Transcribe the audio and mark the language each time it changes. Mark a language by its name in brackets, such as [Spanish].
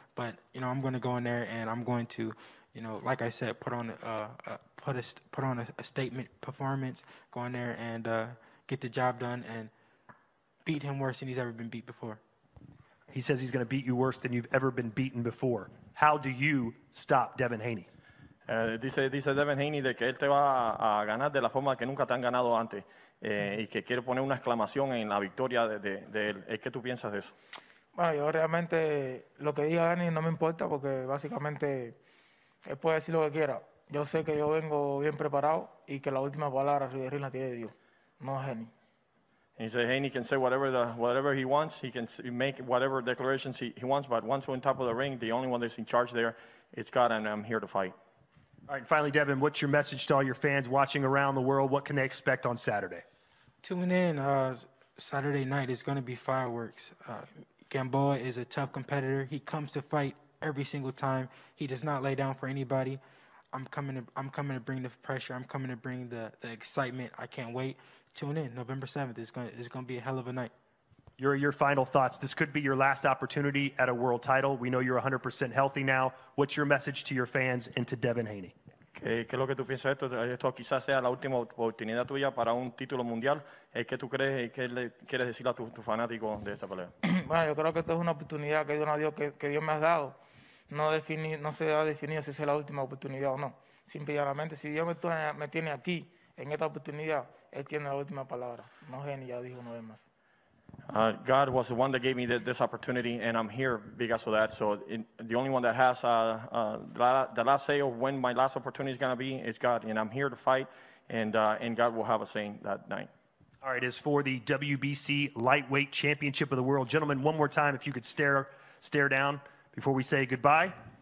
[English] But I'm going to go in there and I'm going to, like I said, put on a statement performance, go in there and get the job done and beat him worse than he's ever been beat before. He says he's going to beat you worse than you've ever been beaten before. How do you stop Devin Haney? [Spanish] Dice Devin Haney de que él te va a ganar de la forma que nunca te han ganado antes y que quiere poner una exclamación en la victoria de él. ¿Qué tú piensas de eso? Bueno, yo realmente lo que diga Haney no me importa, porque básicamente él puede decir lo que quiera. Yo sé que yo vengo bien preparado y que la última palabra la tiene Dios, no Haney. [English] He said Haney can say whatever he wants. He can make whatever declarations he wants, but once we're on top of the ring, the only one that's in charge there is God, and I'm here to fight. All right, finally, Devin, what's your message to all your fans watching around the world? What can they expect on Saturday? Tune in. Saturday night is going to be fireworks. Gamboa is a tough competitor. He comes to fight every single time. He does not lay down for anybody. I'm coming to bring the pressure. I'm coming to bring the excitement. I can't wait. Tune in. November 7th. It's going to be a hell of a night. Your final thoughts. This could be your last opportunity at a world title. We know you're 100% healthy now. What's your message to your fans and to Devin Haney? [Spanish] ¿Qué es lo que tú piensas de esto? Esto quizás sea la última oportunidad tuya para un título mundial. ¿Qué tú crees que le quieres decir a tus fanáticos de esta pelea? Bueno, yo creo que esto es una oportunidad que Dios me ha dado. No se ha definido si es la última oportunidad o no. Simplemente, si Dios me tiene aquí, en esta oportunidad, Él tiene la última palabra. No Haney, ya dijo una vez más. [English] God was the one that gave me this opportunity, and I'm here because of that. So the only one that has the last say of when my last opportunity is going to be is God, and I'm here to fight, and God will have a say that night. All right, as for the WBC Lightweight Championship of the World, gentlemen, one more time, if you could stare down before we say goodbye.